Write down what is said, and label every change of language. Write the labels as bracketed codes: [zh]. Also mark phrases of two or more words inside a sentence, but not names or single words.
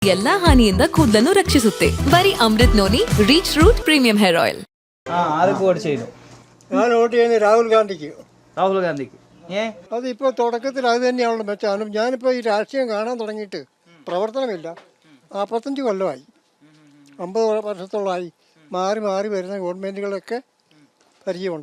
[kn] ಎಲ್ಲಾ ಹಾನಿಯಿಂದ ಕೂದಲನ್ನು ರಕ್ಷಿಸುತ್ತೆ. ಬರೀ ಅಮೃತ್ ನೋನಿ ರೀಚ್ ರೂಟ್ ಪ್ರೀಮಿಯಂ ಹೇರ್ ಆಯಿಲ್. [ml] ആർക്ക് വോട്ട് ചെയ്തു? ഞാൻ വോട്ട് ചെയ്യുന്നത് രാഹുൽ ഗാന്ധിക്ക്. രാഹുൽ ഗാന്ധിക്ക്. അതിപ്പോൾ തുടക്കത്തിൽ അത് തന്നെയാണല്ലോ മെച്ചാലും. ഞാനിപ്പോൾ ഈ രാഷ്ട്രീയം കാണാൻ തുടങ്ങിയിട്ട് പ്രവർത്തനമില്ല. 45 കൊല്ലമായി, 50 വർഷത്തോളമായി. മാറി മാറി വരുന്ന ഗവൺമെൻറ്റുകളൊക്കെ പരിചയമുണ്ട്.